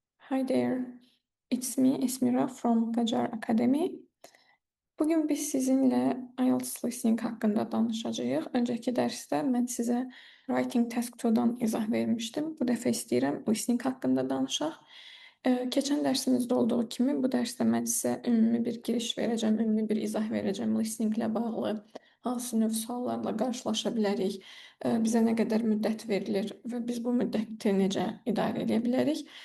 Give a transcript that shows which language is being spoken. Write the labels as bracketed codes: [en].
[en] Hi there, it's me Esmira from Qajar Academy. [az] Bugün biz sizinle IELTS listening hakkında danışacağıq. Önceki dərsdə mən sizə Writing Task 2-dan izah vermişdim. Bu dəfə istəyirəm listening haqqında danışaq. Keçən dərsimizdə olduğu kimi bu dərsdə mən sizə ümumi bir giriş verəcəm, ümumi bir izah verəcəm listeninglə bağlı. Hansı növ suallarla qarşılaşa bilərik, bizə nə qədər müddət verilir və biz bu müddəti necə idarə edə bilərik.